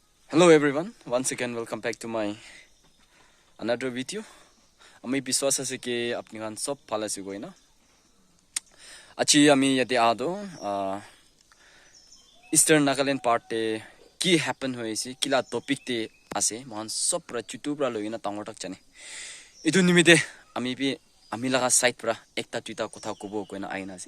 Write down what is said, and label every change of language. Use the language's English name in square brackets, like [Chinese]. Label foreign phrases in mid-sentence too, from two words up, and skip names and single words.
[English] Hello everyone, once again welcome back to my another video. [Naga Pidgin] Ami biswas ase ke apni khan sob phala se goina. Achi ami yate ado Eastern Nagaland part te ki happen hoise kila topic te ase mohan sob pra chutu pra loina tangotak chane. Itu nimite ami laga side pra ekta tuita kotha kobo koina aina ase.